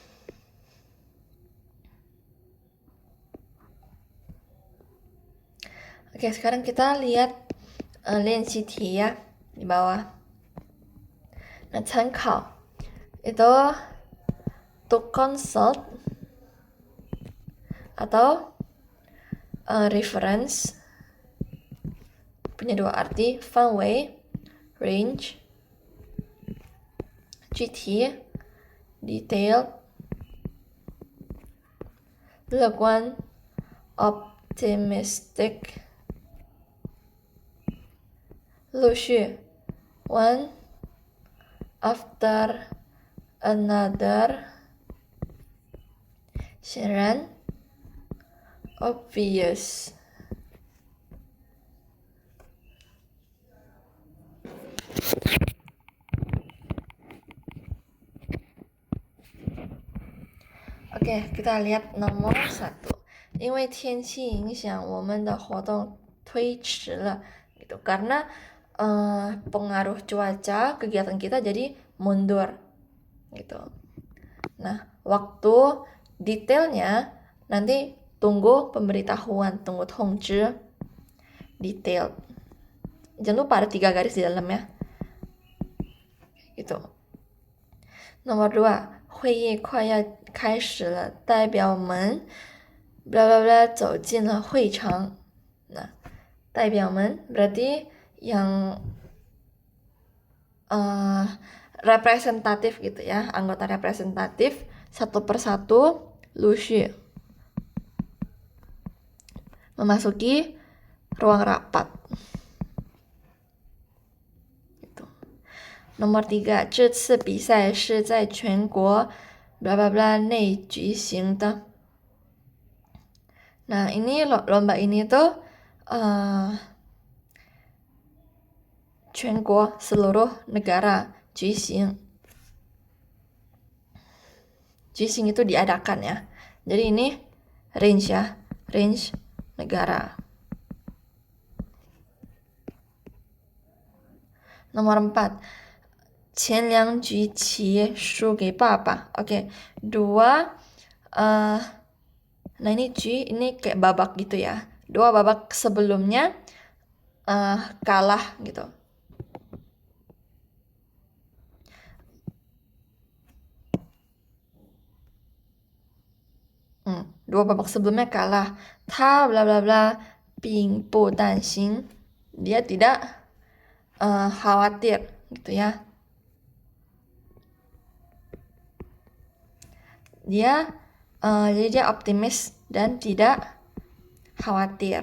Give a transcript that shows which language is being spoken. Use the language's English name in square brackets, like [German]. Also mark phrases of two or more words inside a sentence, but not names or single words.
[Indonesian] Oke, sekarang kita lihat [Chinese] 练习题 [Indonesian] ya di bawah. Nah, 参考 itu [English] to consult [Indonesian] atau reference, punya dua arti, [Chinese] 范围 range, [English] 具体 detail, 乐观 optimistic, 陆续 one after another, [Chinese] 显然 obvious. [Indonesian] Oke, kita lihat nomor 1. [Chinese] 因为天气影响我们的活动推迟了 gitu. [Indonesian] Karena pengaruh cuaca kegiatan kita jadi mundur gitu. Nah, waktu detailnya nanti tunggu pemberitahuan, tunggu 通知 detail. Jangan lupa ada 3 garis di dalam ya. Gitu. Nomor 2, [Chinese] 会议快要开始了，代表们 [Indonesian] bla bla bla [Chinese] 走进了会场。 [Indonesian] Nah, 代表们 berarti yang representatif gitu ya, anggota representatif satu persatu 陆续 memasuki ruang rapat. Gitu. Nomor 3, [Chinese] 这次比赛是在全国 [Indonesian] bla bla bla [Chinese] 内举行的。 [Indonesian] Nah, ini lomba ini tuh 全国 seluruh negara 举行 itu diadakan ya. Jadi ini range ya, range negara. Nomor 4, [Chinese] 前2局企业输给爸爸. [Indonesian] Oke, 2 nah ini ini kayak babak gitu ya. 2 babak sebelumnya kalah gitu. Dua babak sebelumnya kalah. Ta bla bla bla, [Chinese] 并不担心. [Indonesian] Dia tidak khawatir gitu ya. Jadi dia optimis dan tidak khawatir.